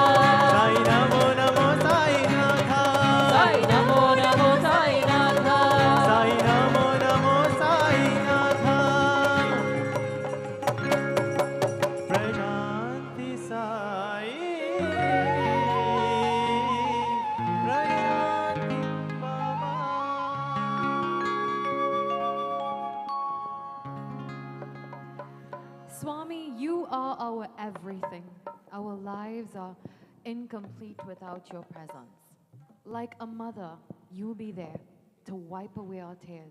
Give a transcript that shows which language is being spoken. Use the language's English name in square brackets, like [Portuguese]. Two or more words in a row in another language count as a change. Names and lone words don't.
[Sanskrit] Sai Namo Namo, Sai Natha. Sai Namo Namo, Sai Natha. Sai Namo Namo, Sai Natha. Prashanti Sai, Prashanti Baba. [English] Swami, you are our everything. Our lives are incomplete without your presence. Like a mother, you'll be there to wipe away our tears.